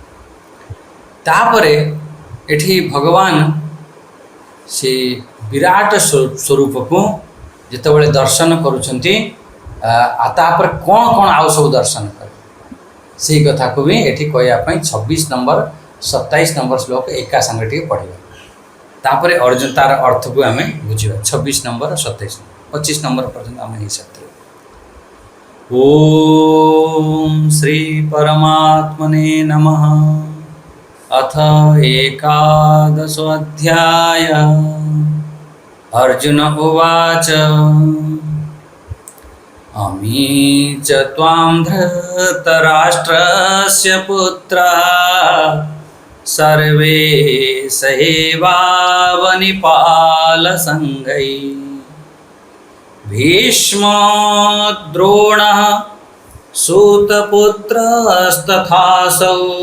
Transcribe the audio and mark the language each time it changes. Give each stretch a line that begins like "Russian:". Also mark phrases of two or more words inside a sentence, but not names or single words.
Odia: ତାପରେ ଏଠି ଭଗବାନ ସେ ବିରାଟ ସ୍ୱରୂପକୁ ଯେତେବେଳେ ଦର୍ଶନ କରୁଛନ୍ତି, ତାପରେ କ'ଣ କ'ଣ ଆଉ ସବୁ ଦର୍ଶନ କରେ, ସେଇ କଥାକୁ ବି ଏଠି କହିବା ପାଇଁ 26 ନମ୍ବର 27 ନମ୍ବର ଶ୍ଲୋକ ଏକା ସାଙ୍ଗରେ ଟିକେ ପଢ଼ିବା। ତାପରେ ଅର୍ଜୁନ ତାର ଅର୍ଥକୁ ଆମେ ବୁଝିବା। 26 ନମ୍ବର 27 25 ନମ୍ବର ପର୍ଯ୍ୟନ୍ତ ଆମେ ହିସାବରେ।
Sanskrit: ଓମ୍ ଶ୍ରୀ ପରମାତ୍ମନେ ନମଃ। अथ एकादशोऽध्याय। अर्जुन उवाच अमी च त्वां धृतराष्ट्रस्य पुत्राः सर्वे सहैवावनिपालसङ्घैः भीष्मो द्रोणः सूतपुत्रस्तथासौ